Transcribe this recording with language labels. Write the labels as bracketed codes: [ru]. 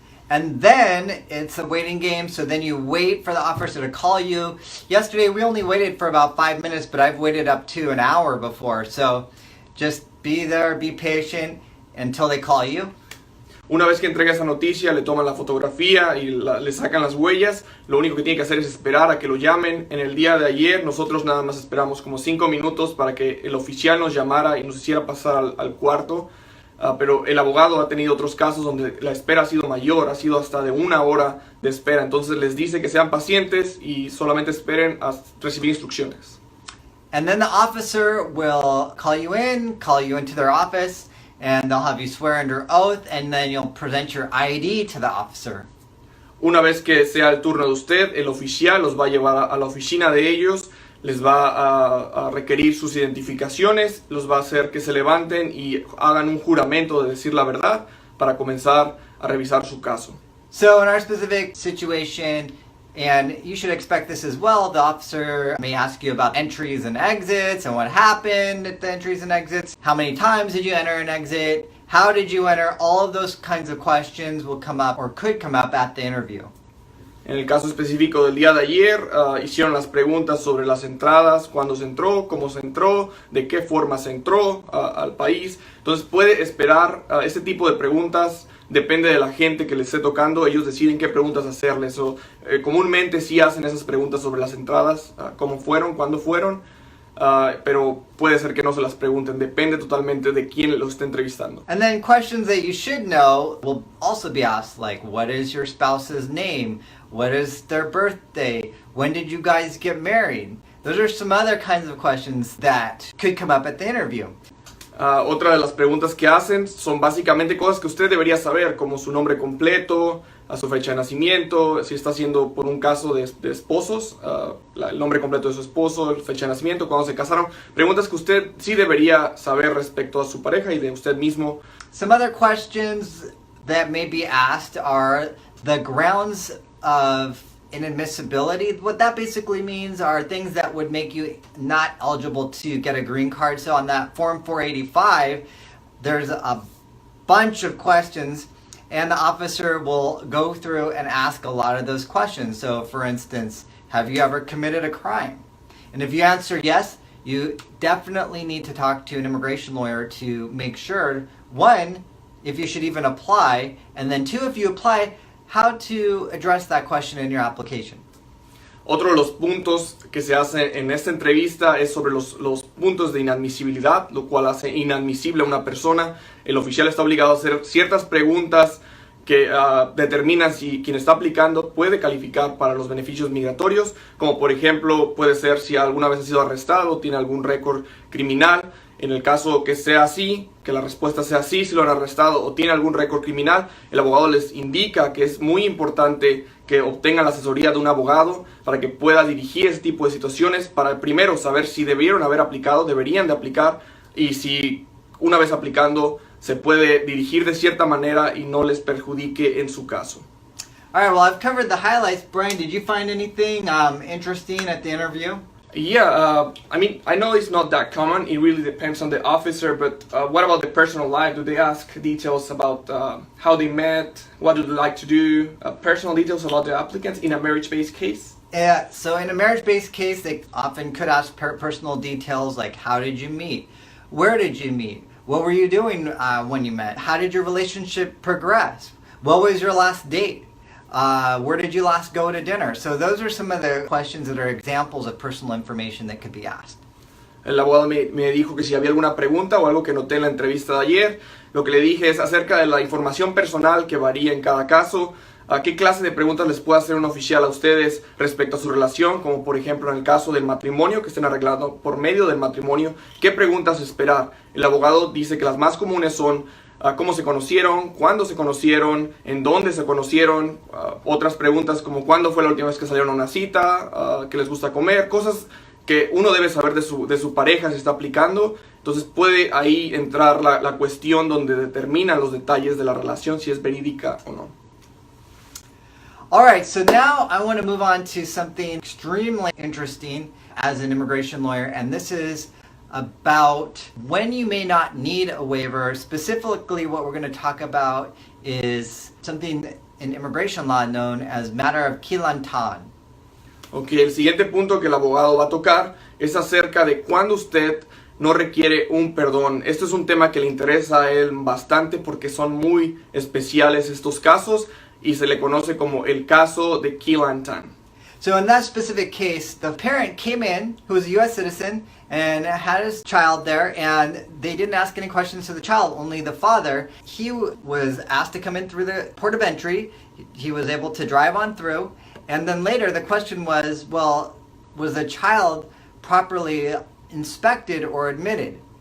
[en] And then it's a waiting game, so then you wait for the officer to call you. Yesterday we only waited for about 5 minutes, but I've waited up to an hour before, so just be there, be patient until they call you. [es] Una vez que entrega esa noticia, le toman la fotografía y le sacan las huellas. Lo único que tiene que hacer es esperar a que lo llamen. En el día de ayer, nosotros nada más esperamos como 5 minutos para que el oficial nos llamara y nos hiciera pasar al cuarto. Pero el abogado ha tenido otros casos donde la espera ha sido mayor, ha sido hasta de 1 hora de espera. Entonces les dice que sean pacientes y solamente esperen a recibir instrucciones. [en] And then the officer will call you into their office, and they'll have you swear under oath, and then you'll present your ID to the officer. [es] Una vez que sea el turno de usted, el oficial los va a llevar a la oficina de ellos, les va a requerir sus identificaciones, los va a hacer que se levanten y hagan un juramento de decir la verdad para comenzar a revisar su caso. [en] So in our specific situation, and you should expect this as well, the officer may ask you about entries and exits and what happened at the entries and exits. How many times did you enter and exit? How did you enter? All of those kinds of questions will come up or could come up at the interview. [es] En el caso específico del día de ayer, hicieron las preguntas sobre las entradas, cuándo se entró, cómo se entró, de qué forma se entró al país. Entonces puede esperar este tipo de preguntas depende de la gente que les esté tocando, ellos deciden qué preguntas hacerles. Comúnmente sí hacen esas preguntas sobre las entradas, cómo fueron, cuándo fueron, pero puede ser que no se las pregunten, depende totalmente de quién los esté entrevistando. [en] And then questions that you should know will also be asked, like what is your spouse's name? What is their birthday? When did you guys get married? Those are some other kinds of questions that could come up at the interview. [es] Otra de las preguntas que hacen son básicamente cosas que usted debería saber, como su nombre completo, su fecha de nacimiento, si está haciendo por un caso de esposos, el nombre completo de su esposo, fecha de nacimiento, cuándo se casaron. Preguntas que usted sí debería saber respecto a su pareja y de usted mismo. [en] Some other questions that may be asked are the grounds of inadmissibility. What that basically means are things that would make you not eligible to get a green card. So on that Form 485, there's a bunch of questions, and the officer will go through and ask a lot of those questions. So for instance, have you ever committed a crime? And if you answer yes, you definitely need to talk to an immigration lawyer to make sure, one, if you should even apply, and then two, if you apply, how to address that question in your application. [es] Otro de los puntos que se hace en esta entrevista es sobre los puntos de inadmisibilidad, lo cual hace inadmisible a una persona. El oficial está obligado a hacer ciertas preguntas que determinan si quien está aplicando puede calificar para los beneficios migratorios, como por ejemplo puede ser si alguna vez ha sido arrestado, tiene algún récord criminal. En el caso que sea así, que la respuesta sea sí, si lo han arrestado o tiene algún récord criminal, el abogado les indica que es muy importante que obtengan la asesoría de un abogado para que pueda dirigir ese tipo de situaciones, para primero saber si deberían de aplicar, y si una vez aplicando se puede dirigir de cierta manera y no les perjudique en su caso. [en] All right, well, I've covered the highlights. Brian, did you find anything interesting at the interview? Yeah, I know it's not that common. It really depends on the officer, but what about the personal life? Do they ask details about how they met? What do they like to do? Personal details about the applicants in a marriage-based case? Yeah, so in a marriage-based case, they often could ask personal details like how did you meet? Where did you meet? What were you doing when you met? How did your relationship progress? What was your last date? Where did you last go to dinner? So those are some of the questions that are examples of personal information that could be asked. [es] El abogado me dijo que si había alguna pregunta o algo que noté en la entrevista de ayer. Lo que le dije es acerca de la información personal que varía en cada caso. ¿Qué clase de preguntas les puede hacer un oficial a ustedes respecto a su relación? Como por ejemplo en el caso del matrimonio, que estén arreglando por medio del matrimonio. ¿Qué preguntas esperar? El abogado dice que las más comunes son cómo se conocieron, cuándo se conocieron, en dónde se conocieron. Otras preguntas como cuándo fue la última vez que salieron a una cita, qué les gusta comer, cosas que uno debe saber de su pareja si está aplicando. Entonces puede ahí entrar la cuestión donde determinan los detalles de la relación, si es verídica o no. [en] Alright, so now I want to move on to something extremely interesting as an immigration lawyer, and this is about when you may not need a waiver. Specifically, what we're going to talk about is something in immigration law known as matter of Kilantan. [es] Ok, el siguiente punto que el abogado va a tocar es acerca de cuando usted no requiere un perdón. Este es un tema que le interesa a él bastante porque son muy especiales estos casos y se le conoce como el caso de Kilantan. [en] So in that specific case, the parent came in, who was a U.S. citizen, and had his child there, and they didn't ask any questions to the child, only the father. He was asked to come in through the port of entry. He was able to drive on through, and then later the question was, well, was the child properly inspected or admitted?